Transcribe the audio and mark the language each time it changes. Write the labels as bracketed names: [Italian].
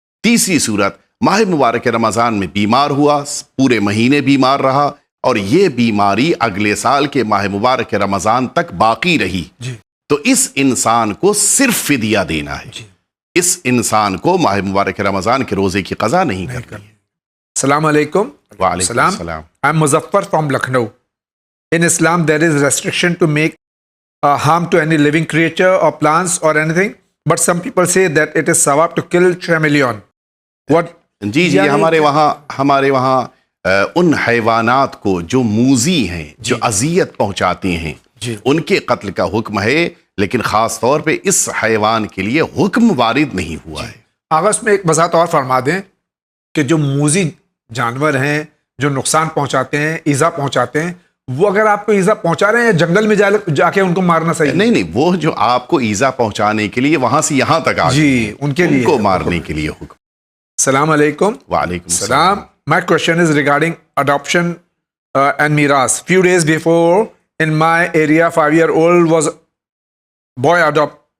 [Urdu] تیسری صورت، ماہ مبارک رمضان میں بیمار ہوا، پورے مہینے بیمار رہا اور یہ بیماری اگلے سال کے ماہ مبارک رمضان تک باقی رہی، تو اس انسان کو صرف فدیہ دینا ہے، اس انسان کو ماہ مبارک رمضان کے روزے کی قضا نہیں کرنی ہے۔ السلام علیکم۔ وعلیکم السلام۔ [English] I am Muzaffar from Lucknow. In Islam, there is restriction to make harm to any living creature or plants or anything, but some people say that it is sawab to kill chameleon. What? [Urdu] جی ہمارے وہاں ان حیوانات کو جو موذی ہیں، جو اذیت پہنچاتے ہیں، ان کے قتل کا حکم ہے، لیکن خاص طور پہ اس حیوان کے لیے حکم وارد نہیں ہوا ہے۔ آغاز میں ایک وضاحت اور فرما دیں کہ جو موذی جانور ہیں جو نقصان پہنچاتے ہیں، ایذا پہنچاتے ہیں، وہ اگر آپ کو ایذا پہنچا رہے ہیں جنگل میں جا کے ان کو مارنا صحیح نہیں، وہ جو آپ کو ایذا پہنچانے کے لیے وہاں سے یہاں تک آ گئے، ان کے لیے کو مارنے کے لیے حکم۔ السلام علیکم۔ وعلیکم [English] السلام۔ My question is regarding adoption and miras. Few days before in my area 5-year-old was boy adopt.